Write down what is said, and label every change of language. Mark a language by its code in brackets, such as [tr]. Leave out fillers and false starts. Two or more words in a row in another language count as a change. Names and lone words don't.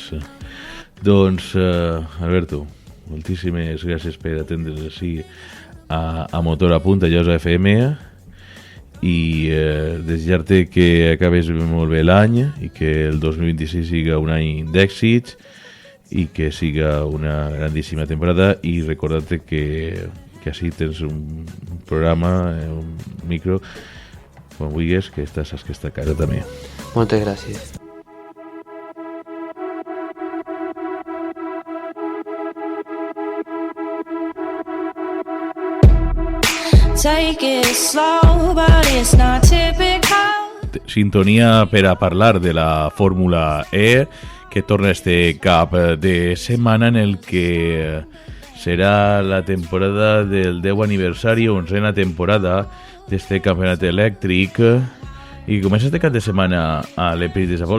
[ca] Doncs, Alberto, moltíssimes gràcies per atendre's així a Motor a Punt, a Josa FM, i desitjar-te que acabes molt bé l'any i que el 2026 siga un any d'èxits i que siga una grandíssima temporada, i recordar-te que així tens un programa, un micro, quan vulguis, que saps que està a casa també. Moltes gràcies. [en] Take it slow, but it's not typical. [ca] Sintonia per a parlar de la Fórmula E, que torna este cap de setmana en el que serà la temporada del 10 aniversari, 11ª temporada d'este campionat elèctric, i comença este cap de setmana a l'Eprit de Apolo.